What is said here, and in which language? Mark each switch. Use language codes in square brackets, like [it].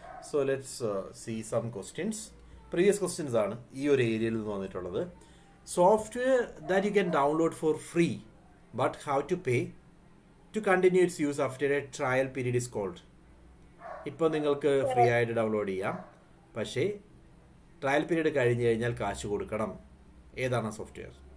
[en] So let's see some questions. Previous questions [ml] ആണ് ഈ ഒരു ഏരിയയിൽ നിന്ന് വന്നിട്ടുള്ളത്. [en] Software that you can download for free but how to pay to continue its use after a trial period is called. [ml] ഇപ്പോൾ നിങ്ങൾക്ക് free ആയിട്ട് download ചെയ്യാം, പക്ഷേ ട്രയൽ പീരീഡ് കഴിഞ്ഞ് കഴിഞ്ഞാൽ കാശ് കൊടുക്കണം. ഏതാണ് സോഫ്റ്റ്വെയർ?